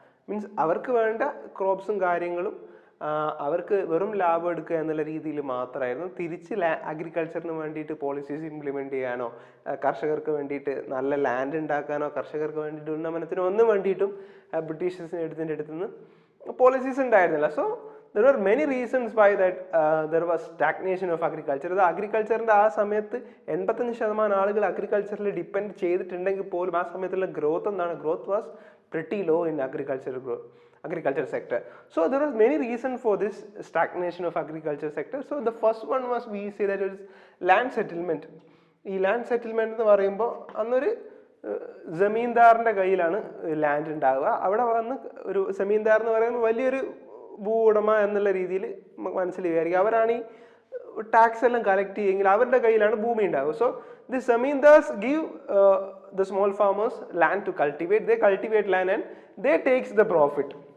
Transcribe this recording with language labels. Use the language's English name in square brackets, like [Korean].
[Malayalam] Means അവർക്ക് വേണ്ട ക്രോപ്സും കാര്യങ്ങളും അവർക്ക് വെറും ലാഭം എടുക്കുക എന്നുള്ള രീതിയിൽ മാത്രമായിരുന്നു. തിരിച്ച് അഗ്രികൾച്ചറിന് വേണ്ടിയിട്ട് പോളിസീസ് ഇംപ്ലിമെൻറ്റ് ചെയ്യാനോ കർഷകർക്ക് വേണ്ടിയിട്ട് നല്ല ലാൻഡ് ഉണ്ടാക്കാനോ കർഷകർക്ക് വേണ്ടിയിട്ട് ഉന്നമനത്തിനോ ഒന്നും വേണ്ടിയിട്ടും ബ്രിട്ടീഷേഴ്സിൻ്റെ അടുത്തുനിന്ന് പോളിസീസ് ഉണ്ടായിരുന്നില്ല. [English] So there were many reasons why that there was stagnation of agriculture. [Malayalam] ഇത് അഗ്രികൾച്ചറിൻ്റെ ആ സമയത്ത് 85% ആളുകൾ അഗ്രികൾച്ചറിൽ ഡിപ്പെൻഡ് ചെയ്തിട്ടുണ്ടെങ്കിൽ പോലും ആ സമയത്തുള്ള [English] Growth growth was pretty low in agriculture sector. So there was many reasons for this stagnation of agriculture sector. So the first one was, we say that it is land settlement. [Malayalam] ഈ land settlement എന്ന് പറയുമ്പോൾ അന്നൊരു ജമീന്ദാറിന്റെ കയ്യിലാണ് land ഉണ്ടാവുക. അവിടെ വന്ന് ഒരു ജമീന്ദാർ എന്ന് പറയുമ്പോൾ വലിയൊരു ഭൂ ഉടമ എന്നുള്ള രീതിയിൽ മനസ്സിൽ വിചാരിക്കുക. അവരാണ് ഈ ടാക്സ് എല്ലാം കളക്ട് ചെയ്യുമെങ്കിൽ അവരുടെ കയ്യിലാണ് ഭൂമി ഉണ്ടാവുക. [English] So the zamindars give the small farmers land to cultivate. They cultivate land and they takes the profit.